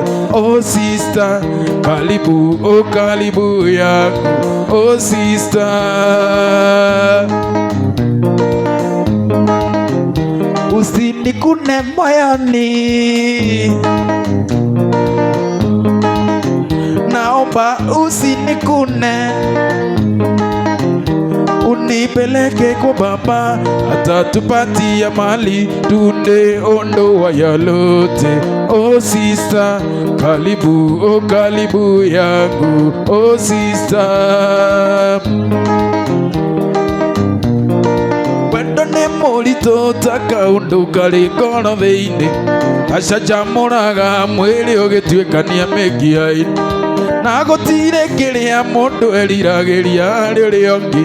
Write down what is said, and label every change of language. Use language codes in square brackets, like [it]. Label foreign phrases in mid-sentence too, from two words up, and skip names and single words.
[sw] Oh sister, karibu, oh karibu yangu, oh sister, usinikune moyoni, naomba usinikune, nipeleke kwa baba, atatupatia mali tunde ondoa yalote. Oh sister, karibu, oh karibu yangu, oh sister. [ki] Wendo nĩ mũritũ ta kaũndũ karĩ ngoro thĩinĩ, gacanjamũraga mwĩrĩ ũgĩtuĩkania mĩkiha-inĩ, na gũtirĩ kĩrĩa mũndũ eriragĩria rĩrĩa ũngĩ.